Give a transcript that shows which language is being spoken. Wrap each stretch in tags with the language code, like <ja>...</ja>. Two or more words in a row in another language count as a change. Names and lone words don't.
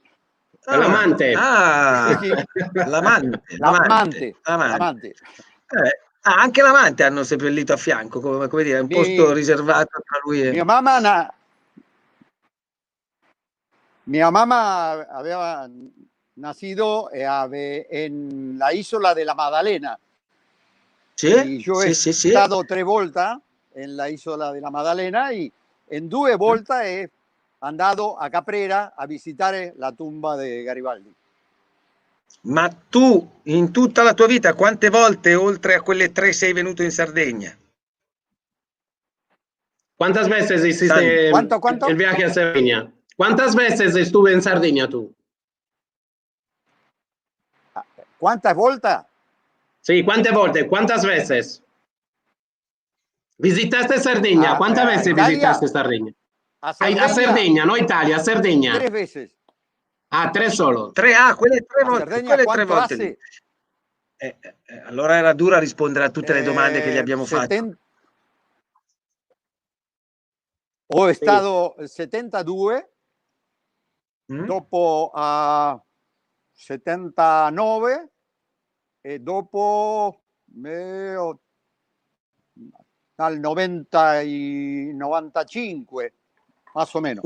<it>L'amante. L'amante. Anche l'amante hanno seppellito a fianco, come dire, un posto riservato tra lui e... Mia mamma aveva</it> <es>nacido en la isla de la Maddalena. Sí, yo he estado 3 volte en la isla de la Maddalena y en 2 volte he andato a Caprera a visitare la tumba di Garibaldi.</es> <it>Ma tu, in tutta la tua vita, quante volte, oltre a quelle 3, sei venuto in Sardegna?</it> <es>¿Cuántas veces hiciste el viaje a Cerdeña? ¿Cuántas veces estuve en Sardegna tú? ¿Cuántas volte? Sí, ¿cuántas volte? ¿Cuántas veces? ¿Visitaste Sardegna? ¿Cuántas veces visitaste Sardegna? A Sardegna, no Italia, a Sardegna. 3 veces. 3 solo.</es> <it>3, quelle 3 volte. Quelle 3 volte. Allora era dura rispondere a tutte le domande che gli abbiamo fatto. Ho stato 72, dopo a 79 e dopo dal 90 e 95,</it> <es>más o meno.</es>